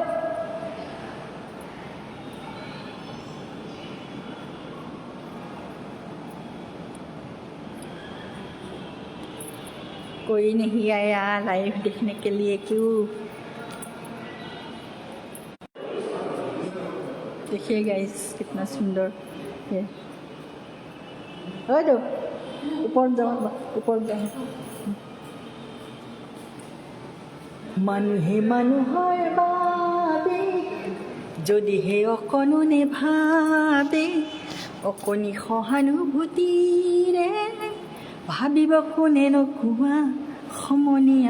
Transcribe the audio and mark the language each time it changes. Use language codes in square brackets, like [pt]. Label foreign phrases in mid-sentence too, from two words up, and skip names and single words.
[hi] कोई नहीं आया लाइव देखने के लिए, क्यों? देखिए गाइस कितना सुंदर है। अरे ऊपर जाओ, ऊपर जाओ। [as] মানুহে মানুহৰ বাবে যদিহে অকণোনে ভাবে, অকণি সহানুভূতিৰে ভাবিব কোনে নকোৱা সমনীয়া।